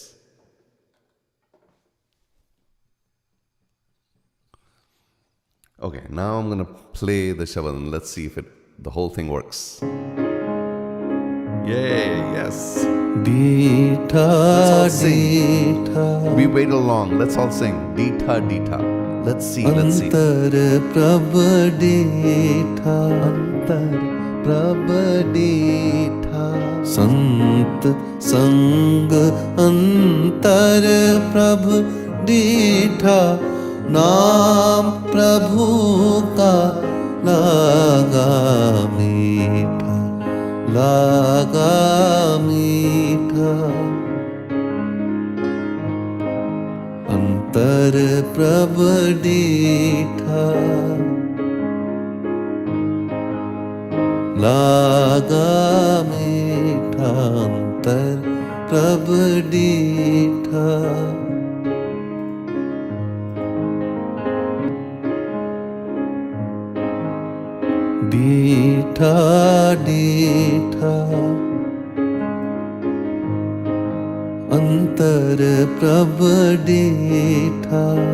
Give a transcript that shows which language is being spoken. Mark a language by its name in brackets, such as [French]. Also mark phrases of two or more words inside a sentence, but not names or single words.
[English] Okay, now I'm going to play the Shabad and let's see if the whole thing works. Yay, yes. [Punjabi] ਡੀਠਾ, ਡੀਠਾ. [English] We waited long. Let's all sing. [Punjabi] ਡੀਠਾ, ਡੀਠਾ. [English] Let's see. [Punjabi] ਅੰਤਰ ਪ੍ਰਭ ਡੀਠਾ, ਅੰਤਰ ਪ੍ਰਭ ਡੀਠਾ. ਸੰਤ ਸੰਗ ਅੰਤਰ ਪ੍ਰਭ ਡੀਠਾ. ਨਾਮ ਪ੍ਰਭੂ ਕਾ ਲਾਗਾ ਮੀਠਾ, ਲਾਗਾ ਮੀਠਾ. ਅੰਤਰ ਪ੍ਰਭ ਡੀਠਾ ਲਾਗਾ ਮੀਠਾ ਅੰਤਰ ਪ੍ਰਭ ਡੀਠਾ ਡੀਠਾ ਡੀਠਾ ਅੰਤਰ ਪ੍ਰਭ ਡੀਠਾ